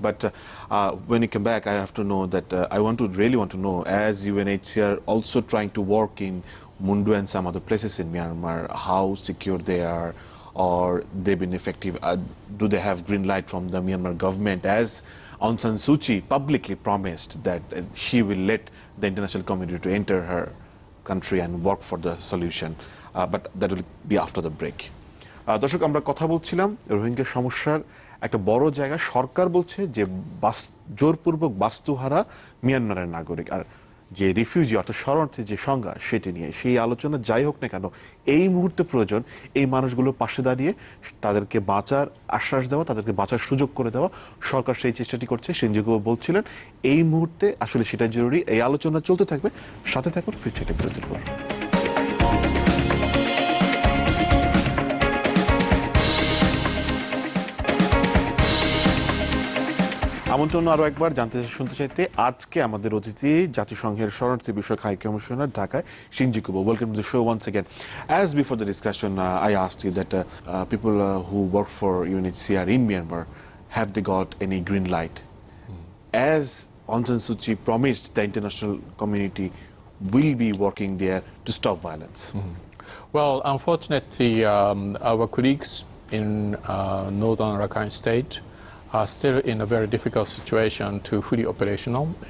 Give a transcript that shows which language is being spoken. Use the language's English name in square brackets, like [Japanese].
[English] But when you come back, I have to know that I really want to know, as UNHCR also trying to work in Mundu and some other places in Myanmar, how secure they are, or they've been effective. Do they have green light from the Myanmar government, as Aung San Suu Kyi publicly promised that she will let the international community to enter her country and work for the solution, but that will be after the break. [Bangla] দর্শক, আমরা কথা বলছিলাম রোহিঙ্গা সমস্যার একটা বড় জায়গা সরকার বলছে যে জোরপূর্বক বাস্তুহারা মিয়ানমারের নাগরিক, আর যে রিফিউজি অর্থাৎ শরণার্থী যে সংজ্ঞা সেটি নিয়ে সেই আলোচনা যাই হোক না কেন, এই মুহূর্তে প্রয়োজন এই মানুষগুলোর পাশে দাঁড়িয়ে তাদেরকে বাঁচার আশ্বাস দেওয়া, তাদেরকে বাঁচার সুযোগ করে দেওয়া। সরকার সেই চেষ্টাটি করছে, সিনজিকো বলছিলেন এই মুহূর্তে আসলে সেটা জরুরি। এই আলোচনা চলতে থাকবে, সাথে থাকুন, ফিরছে একটা বিরতির পর। আমন্ত্রণ আরো একবার জানতে শুনতে চাইতে আজকে আমাদের অতিথি জাতিসংঘের শরণার্থী বিষয়ক হাই কমিশনার ঢাকায় সিনজিকো। [English] Welcome to the show once again. As before the discussion, I asked you that people who work for UNHCR in Myanmar, have they got any green light? As Aung San Suu Kyi promised, the international community will be working there to stop violence. Well, unfortunately, our colleagues in northern Rakhine State are still in a very difficult situation to fully operational.